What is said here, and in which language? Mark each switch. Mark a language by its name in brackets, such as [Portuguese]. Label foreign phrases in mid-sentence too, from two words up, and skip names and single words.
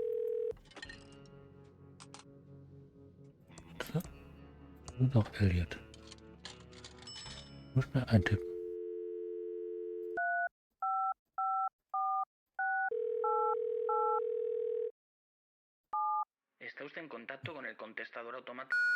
[German] Nutze. Das ist auch Elliot. Muss schnell eintippen. [Spanish] Está usted en contacto con el contestador automático.